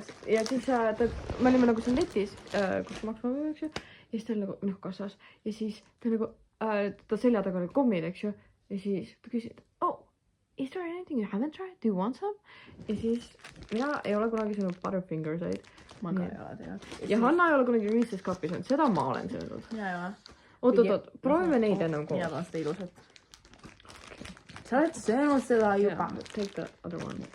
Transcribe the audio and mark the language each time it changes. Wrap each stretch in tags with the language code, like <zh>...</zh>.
<et>Ja siis me olime nagu seal netis, kus maksma võime, eks ju. Ja siis ta oli nagu, kassas. Ja siis ta nagu, ta selja taga oli kommid, eks ju. Ja siis ta küsis,</et> <en>is there anything you haven't tried? Do you want some?</en> <et>Ja siis mina ei ole kunagi söönud Butterfingersaid. Ma ka ei ole tead. Ja Hanna ei ole kunagi Reese's Cup'i söönud. Seda ma olen söönud. Ja. Oot, proovime neid ennem koos. Mina tahan seda ilusat. Sa oled söönud seda juba.</et> <en>Take the other one.</en>